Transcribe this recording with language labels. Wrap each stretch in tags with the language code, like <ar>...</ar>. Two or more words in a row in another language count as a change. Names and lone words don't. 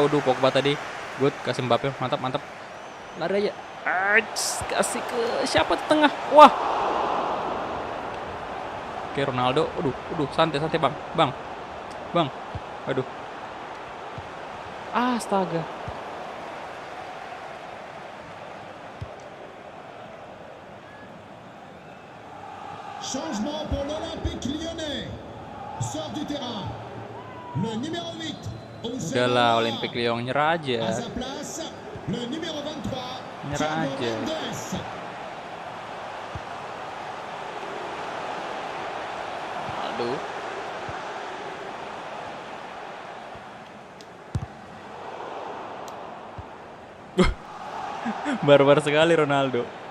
<id>Waduh, Pogba tadi. Good, kasih Mbappe. Mantap. Lari aja. Kasih ke siapa di tengah? Wah. Oke, Ronaldo. Aduh, santai Bang. Bang. Aduh. Astaga.</id> <fr>Changement pour l'Olympique Lyonnais. Sort du terrain. Le numéro 8.</fr> <id>Udah lah, Olympique Lyon nyerah</id> <fr>À</fr> <id>aja.</id> <fr>sa place, le numéro 23.</fr> <id>Nyerah</id> <fr>Thiago</fr> <id>aja.</id> <fr>Mendes.</fr> <id>Aduh. Barbar sekali Ronaldo.</id>